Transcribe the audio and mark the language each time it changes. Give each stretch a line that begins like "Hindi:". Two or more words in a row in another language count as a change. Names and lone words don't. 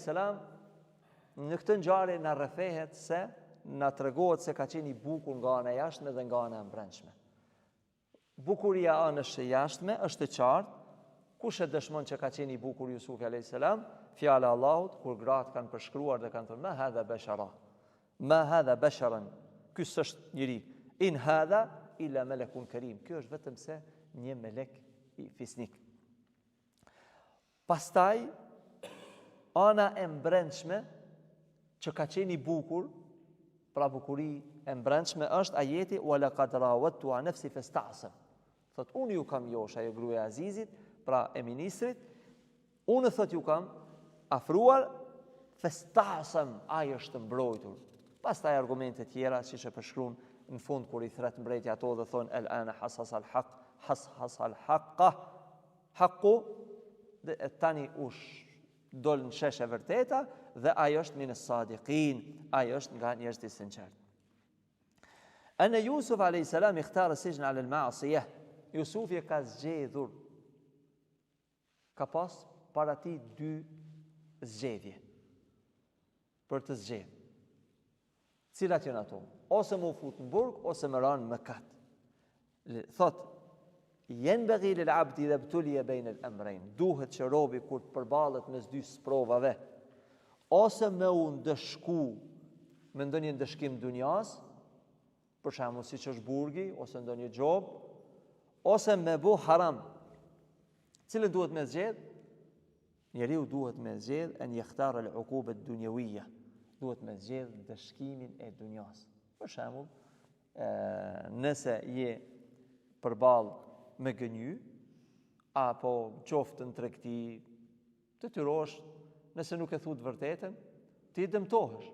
Albanian: në këtë ngjarje na rrefehet se na tregohet se ka qenë i bukur nga ana e jashtme dhe nga ana e brendshme. Bukuria anës së jashtme është e qartë, kush e dëshmon që ka qenë i bukur Jusufi a.s. Fjala e Allahut kur gratë kanë përshkruar dhe kanë thënë
Arabic: ما هذا بشرا. ما هذا بشرا.
Albanian: Ky s'është njeri.
Arabic: إن هذا إلا ملك كريم.
Albanian: Ky është vetëm se një melek i fisnik. Pastaj ana e mbrendshme që ka qenë i bukur, pra bukuri e mbrendshme është ajeti
Arabic: ولقد راودته عن نفسه فاستعصم.
Albanian: Thot unë ju kam josh ajo gruaja e Azizit, pra e ministrit, unë thot ju kam afruar fasta'sam, ai është mbrojtur. Pastaj argumente tjera siç e përshkruan në fund kur i thret mbretja ato dhe thon
Arabic: الآن حصحص الحق، حصحص الحق، الحق
Albanian: dhe tani dol në shesh e vërteta dhe ajo është
Arabic: من الصادقين,
Albanian: ajo është nga njerëzit e sinqertë.
Arabic: أن يوسف عليه السلام اختار السجن على المعصية.
Albanian: Jusufi ka zgjedhur, ka pas para ti 2 zgjedhje për të zgjedhur. Cilat janë ato? Ose më fut në burg ose më ran mëkat.
Arabic: Thot ينبغي للعبد إذا ابتلي بين الأمرين.
Albanian: Duhet që robi kur të përballet mes 2 sprovave, ose me u ndëshku me ndonjë ndëshkim dunjas, për shembull siç është burgi ose ndonjë xhob, ose me bu haram. Cilën duhet me zgjedh? Njeriu duhet me zgjedh
Arabic: أن يختار العقوبة الدنيوية.
Albanian: Duhet me zgjedh dëshkimin e dunjas. Për shembull, nëse je përballë me gënjy, apo qoftë në tregti, të tyrosh, nëse nuk e thu të vërtetën, ti dëmtohesh.